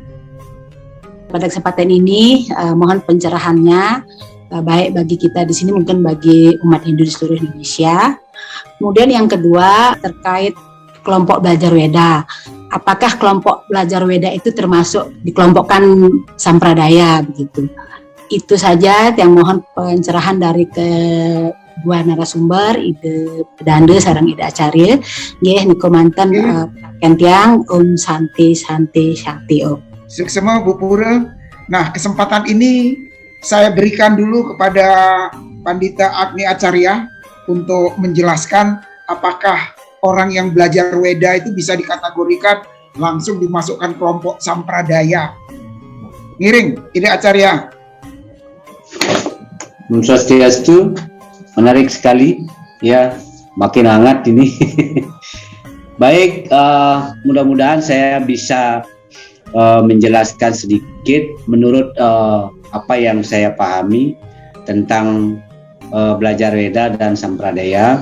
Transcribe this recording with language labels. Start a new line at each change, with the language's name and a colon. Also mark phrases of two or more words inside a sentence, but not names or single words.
Indonesian: Pada kesempatan ini mohon pencerahannya, baik bagi kita di sini mungkin bagi umat Hindu di seluruh Indonesia. Kemudian yang kedua terkait kelompok belajar Weda. Apakah kelompok belajar Weda itu termasuk dikelompokkan sampradaya begitu? Itu saja yang mohon pencerahan dari kedua narasumber,
Balinese: ide pedanda sareng ide acarya. Nggih niku manten Tiang Om Santi Om.
Indonesian: Suksema Bu Pura. Nah, kesempatan ini saya berikan dulu kepada Pandita Agni Acarya untuk menjelaskan apakah orang yang belajar Weda itu bisa dikategorikan langsung dimasukkan kelompok sampradaya.
Balinese: Ngiring, ide Acarya. Om Swastiastu,
Indonesian: menarik sekali, ya, makin hangat ini. Baik, mudah-mudahan saya bisa menjelaskan sedikit menurut apa yang saya pahami tentang belajar Weda dan sampradaya.